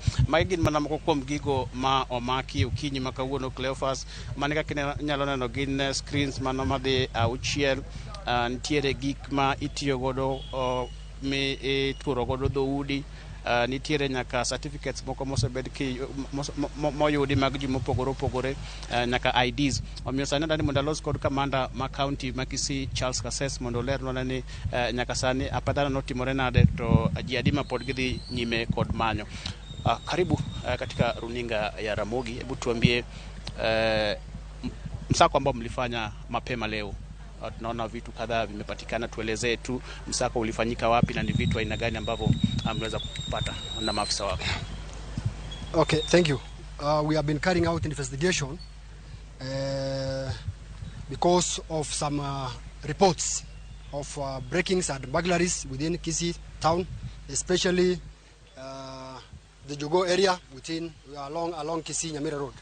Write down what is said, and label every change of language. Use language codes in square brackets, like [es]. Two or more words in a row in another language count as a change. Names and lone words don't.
[luo] Magi gin mana moko kuom gigo ma omaki ukinyi makawuono Cleophas manika nyalo neno gin screens mano madhi auchiel nitiere gik ma itiyo godo mi turo godo dhoudi nitiere nyaka certificates moko mosebed ki moyudi mag ji mopogore nyaka IDs. Omiyo sani ndani mondo alos kod kamanda ma county ma Kisii Charles Kasses mondo lernwa ni nyaka sani apadana notimore nade to ji adima pod gidhi nyime kod manyo. [sw] Karibu katika runinga ya Ramogi. Hebu tuambie msako ambao mlifanya mapema leo. Tunaona vitu kadhaa vimepatikana, tuelezee tu msako ulifanyika wapi na ni vitu aina gani ambavyo mnaweza kupata na maafisa wako. [en] Okay, thank you. We have been carrying out investigation because of some reports of breakings and burglaries within Kisii town, especially the Jogo area within along Kisii Nyamira Road.